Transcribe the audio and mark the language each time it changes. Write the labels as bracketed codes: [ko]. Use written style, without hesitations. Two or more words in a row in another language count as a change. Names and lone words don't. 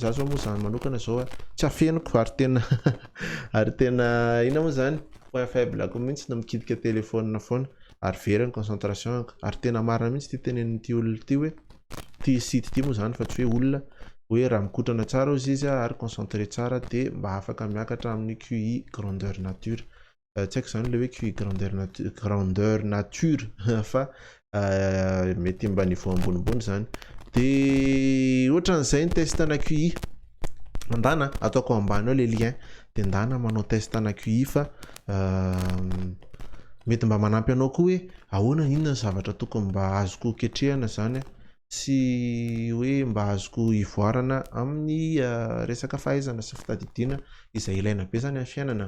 [mg] Za zao moa zany manokana zao tsy afeniko ary tena ina moa zany [fr] point faible [mg] ako mihitsy na mikitika telefôna foana ary very ny concentration ary tena marina mihitsy ty tenenin'ity olona ty hoe ty site ty moa zany fa tsy hoe olona hoe raha mikotrana tsara ozy izy ary concentré tsara de mba afaka miakatra amin'ny [fr] QI grandeur nature. [mg] Tsy haiko zany le hoe [fr] QI grandeur nature [mg] fa mety mba niveau ambonimbony zany. De ohatran'izay ny test ana QI andana ataoko ambany ao [fr] le lien de [mg] ndana manao test ana QI fa mety mba manampy anao koa hoe ahoana inona zavatra tokony mba azoko ketrehana zany sy hoe mba azoko ivoarana amin'ny resaka fahaizana sy fitadidiana izay ilaina be zany amin'ny fiainana.